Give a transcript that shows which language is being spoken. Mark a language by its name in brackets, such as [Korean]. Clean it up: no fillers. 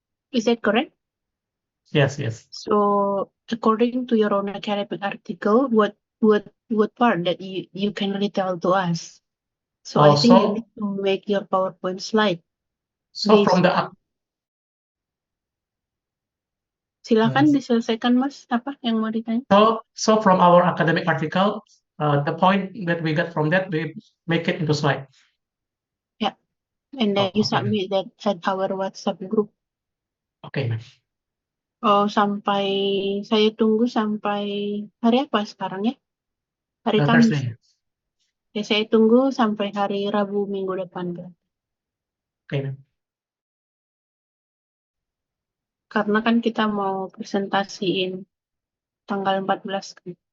[English] Is that correct? Yes. So, according to your own academic article, what part that you can retell to us? So I think you need to make your PowerPoint slide. So from the [Indonesian] Silakan diselesaikan Mas, apa yang mau ditanya? [English] so from our academic article, the point that we got from that we make it into slide. Yeah, and then you Okay. submit that at our WhatsApp group. Okay, ma'am. [Indonesian] Oh, saya tunggu sampai hari apa sekarang ya? Hari Kamis. [English] Thursday. [Indonesian] Ya, saya tunggu sampai hari Rabu minggu depan. [English] Okay, ma'am. [Indonesian] Karena kan kita mau presentasiin tanggal 14 kan.